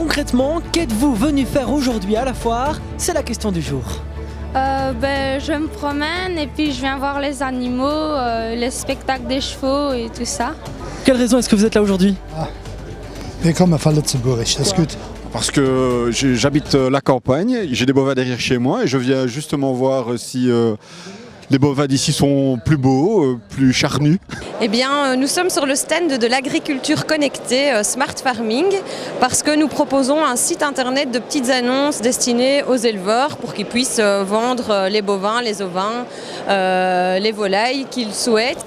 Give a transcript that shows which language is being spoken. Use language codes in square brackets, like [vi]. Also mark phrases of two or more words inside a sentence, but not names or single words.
[fr] concrètement, qu'êtes-vous venu faire aujourd'hui à la foire? C'est la question du jour. Je me promène et puis je viens voir les animaux, les spectacles des chevaux et tout ça. Quelle raison est-ce que vous êtes là aujourd'hui? [nl] Ik kom van Lutzenburg, dat is goed. [fr] Parce que j'habite la campagne, j'ai des bovins derrière chez moi et je viens justement voir si les bovins d'ici sont plus beaux, plus charnus. Eh bien, nous sommes sur le stand de l'agriculture connectée Smart Farming parce que nous proposons un site internet de petites annonces destinées aux éleveurs pour qu'ils puissent vendre les bovins, les ovins, les volailles qu'ils souhaitent.